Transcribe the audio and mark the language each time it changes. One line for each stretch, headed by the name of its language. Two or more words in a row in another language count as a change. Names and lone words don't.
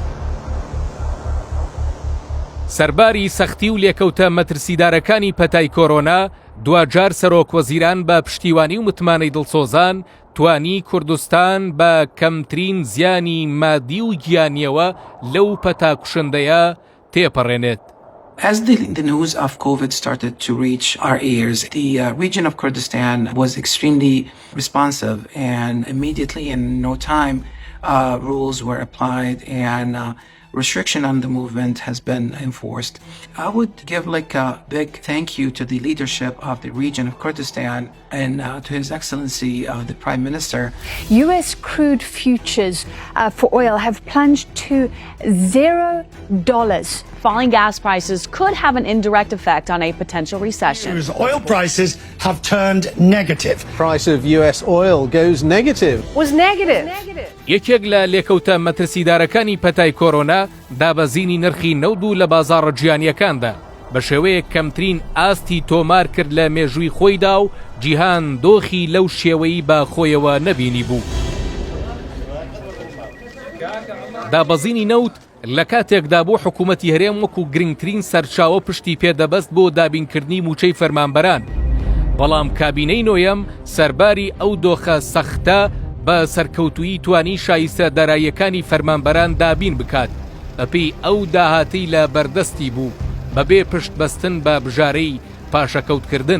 Central Kurdish: سەرباری سەختی و لێکەوتە مەترسیدارەکانی پەتای کۆرۆنا دوجار سەرۆک وەزیران بە پشتیوانی و متمانەی دڵسۆزان توانی کوردستان بە کەمترین زیانی مادی و گیانیەوە لەو پەتا کوشندەیە تێپەڕێنێت.
English: As the news of COVID started to reach our ears, the region of Kurdistan was extremely responsive and immediately in no time rules were applied and restriction on the movement has been enforced. I would give like a big thank you to the leadership of the region of Kurdistan and to His Excellency the Prime Minister. US crude futures for oil have plunged to $0. Falling gas prices could have an indirect effect on a potential recession. Oil prices have turned negative. Price of US oil goes negative. Was negative.
Central Kurdish: یەکێک لە لێکەوتە مەترسیدارەکانی پەتای کۆرۆنا دابەزینی نرخی نەود و لە بازاڕە گیانیەکاندا بە شێوەیە کەمترین ئاستی تۆمار کرد لە مێژووی خۆیدا و جیهان دۆخی لەو شێوەیی بە خۆیەوە نەبینی بوو. دابەزینی نەوت لە کاتێکدا بۆ حکوومەتی هەرێم وەکو گرنگترین سەرچاوە پشتی پێدەبەست بۆ دابینکردنی موچەی فەرمانبەران، بەڵام کابینەی نۆیەم سەرباری ئەو دۆخە سەختە بە سەرکەوتویی توانی شایستە داراییەکانی فەرمانبەران دابین بکات، بەپێی ئەو داهاتی لە بەردەستی بوو بەبێ پشت بەستن بە بژارەی پاشەکەوتکردن.